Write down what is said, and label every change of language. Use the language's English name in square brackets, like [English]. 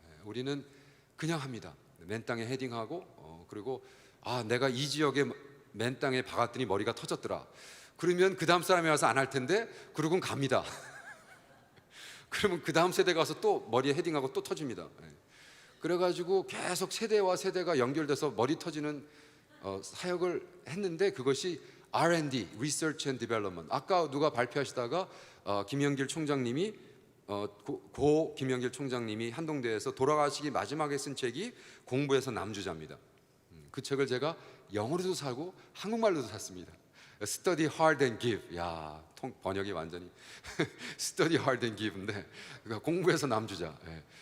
[Korean] 우리는 그냥 합니다. 맨 땅에 헤딩하고 그리고 아 내가 이 지역에 맨 땅에 박았더니 머리가 터졌더라. 그러면 그 다음 사람이 와서 안 할 텐데 그러고는 갑니다. 그러면 그 다음 세대 가서 또 머리에 헤딩하고 또 터집니다. 그래가지고 계속 세대와 세대가 연결돼서 머리 터지는 사역을 했는데 그것이 R&D, [English] Research and Development. [Korean] 아까 누가 발표하시다가 김영길 총장님이 고 김영길 총장님이 한동대에서 돌아가시기 마지막에 쓴 책이 공부해서 남주자입니다. 그 책을 제가 영어로도 사고 한국말로도 샀습니다. [English] Study hard and give. [Korean] 야, 번역이 완전히 [English] Study hard and give [Korean] 인데 그러니까 공부해서 남주자. 예.